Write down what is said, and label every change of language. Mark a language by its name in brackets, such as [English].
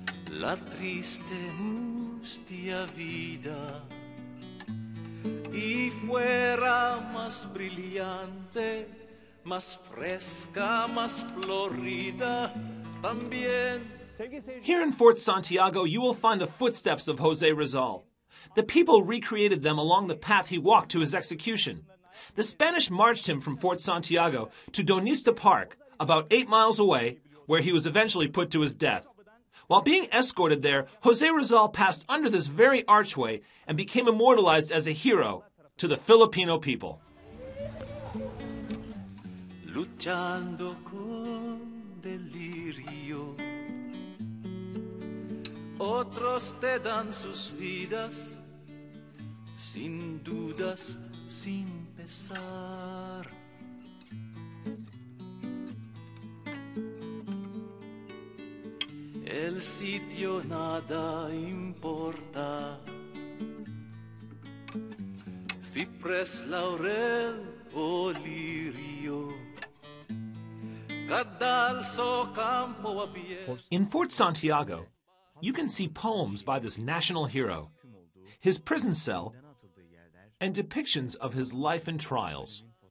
[Spanish] La triste mustia vida y fuera más brillante, más fresca, más florida también. [English] Here in Fort Santiago, you will find the footsteps of Jose Rizal. The people recreated them along the path he walked to his execution. The Spanish marched him from Fort Santiago to Donista Park, about 8 miles away, where he was eventually put to his death. While being escorted there, Jose Rizal passed under this very archway and became immortalized as a hero to the Filipino people. [Spanish] Luchando con delirio, otros te dan sus vidas, sin dudas, sin pesar. El sitio nada importa, ciprés, laurel o lirio, cadalso, campo abierto. [English] In Fort Santiago, you can see poems by this national hero, his prison cell, and depictions of his life and trials.